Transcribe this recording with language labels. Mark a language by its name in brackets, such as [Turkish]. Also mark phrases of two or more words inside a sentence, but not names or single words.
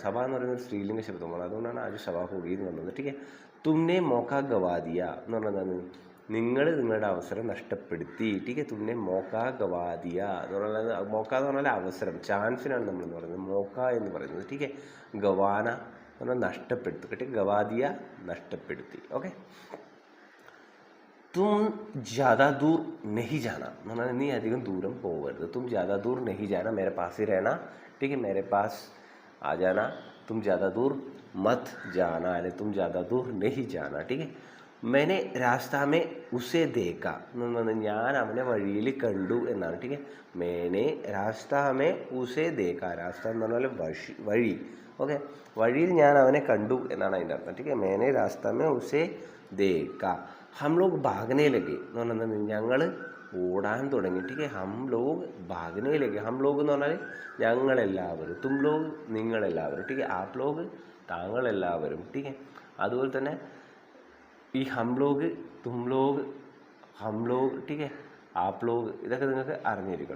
[Malayalam] സഭ എന്ന് പറയുന്നത് സ്ത്രീലിംഗ ശബ്ദമാണ്, അതുകൊണ്ടാണ് [Hindi] आज सभा होगी [Malayalam] എന്ന് പറഞ്ഞത്. [Hindi] ठीक तुमने मौका गंवा दिया [Malayalam] എന്ന് പറഞ്ഞാൽ നിങ്ങൾ നിങ്ങളുടെ അവസരം നഷ്ടപ്പെടുത്തി. [Hindi] ठीक तुमने मौका गंवा दिया [Malayalam] എന്ന് പറഞ്ഞാൽ മോക്ക എന്ന് പറഞ്ഞാൽ അവസരം, ചാൻസിനാണ് നമ്മളെന്ന് പറയുന്നത് മോക്ക എന്ന് പറയുന്നത്. [Hindi] ठीक गंवाना [Malayalam] എന്ന് പറഞ്ഞാൽ നഷ്ടപ്പെടുത്തി. [Hindi] ठीक गंवा दिया [Malayalam] നഷ്ടപ്പെടുത്തി. ഓക്കെ, [Hindi] तुम ज़्यादा दूर नहीं जाना [Malayalam] എന്ന് പറഞ്ഞാൽ നീ അധികം ദൂരം പോകരുത്. [Hindi] തും ज़्यादा दूर नहीं जाना, मेरे पास ही रहना. ठीक है, मेरे पास आ जाना. तुम ज़्यादा दूर मत जाना, अरे तुम ज़्यादा दूर नहीं जाना. ठीक है, मैंने रास्ता में उसे देखा [Malayalam] എന്ന് പറഞ്ഞാൽ ഞാൻ അവനെ വഴിയിൽ കണ്ടു എന്നാണ്. [Hindi] ठीक है, मैंने रास्ता में उसे देखा, रास्ता [Malayalam] എന്ന് പറഞ്ഞാൽ വഴി. ഓക്കെ, വഴിയിൽ ഞാൻ അവനെ കണ്ടു എന്നാണ് അതിൻ്റെ അർത്ഥം. [Hindi] ठीक है, मैंने रास्ता में उसे देखा. हम लोग भागने लगे [Malayalam] എന്ന് പറഞ്ഞാൽ ഞങ്ങൾ ഓടാൻ തുടങ്ങി. [Hindi] ठीक हम लोग भागने लगे, हम लोग [Malayalam] എന്ന് പറഞ്ഞാൽ ഞങ്ങളെല്ലാവരും, [Hindi] तुम लोग [Malayalam] നിങ്ങളെല്ലാവരും, [Hindi] ठीक आप लोग [Malayalam] താങ്കളെല്ലാവരും. ടീക്ക് അതുപോലെ തന്നെ ഈ [Hindi] हम लोग, तुम लोग, हम लोग, ठीक आप लोग [Malayalam] ഇതൊക്കെ നിങ്ങൾക്ക് അറിഞ്ഞിരിക്കണം.